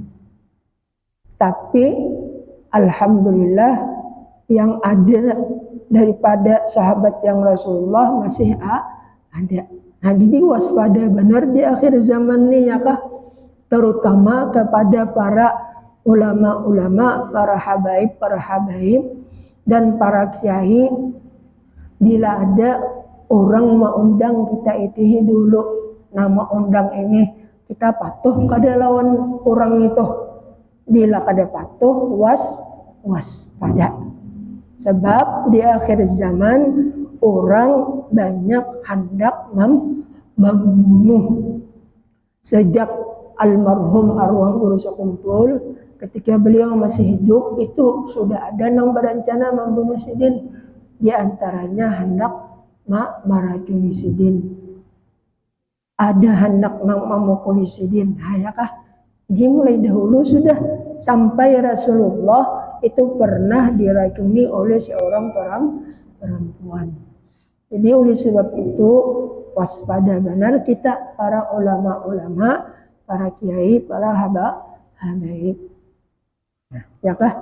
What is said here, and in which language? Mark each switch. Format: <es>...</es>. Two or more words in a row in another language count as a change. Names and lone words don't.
<id>Tapi alhamdulillah yang ada daripada sahabat yang Rasulullah masih ada. Nah, jadi waspada benar di akhir zaman ini, ya kah? Terutama kepada para ulama-ulama, para habaib dan para kiai. Bila ada orang mau undang,</id> <bjn>kita itihi dulu nama undang ini, kita patuh kada lawan orang itu.</bjn> <id>Bila kada patuh, waspada. Sebab di akhir zaman orang banyak hendak membunuh. Sejak almarhum arwah Guru Sekumpul, ketika beliau masih hidup, itu sudah ada yang berencana membunuh Sidin. Di antaranya hendak meracuni Sidin. Ada hendak memukuli Sidin. Hayakah? Jadi mulai dahulu sudah sampai Rasulullah itu pernah diracuni oleh seorang perempuan. Jadi oleh sebab itu waspada benar kita, para ulama-ulama, para kiai, para habaib. Ya kah?</id>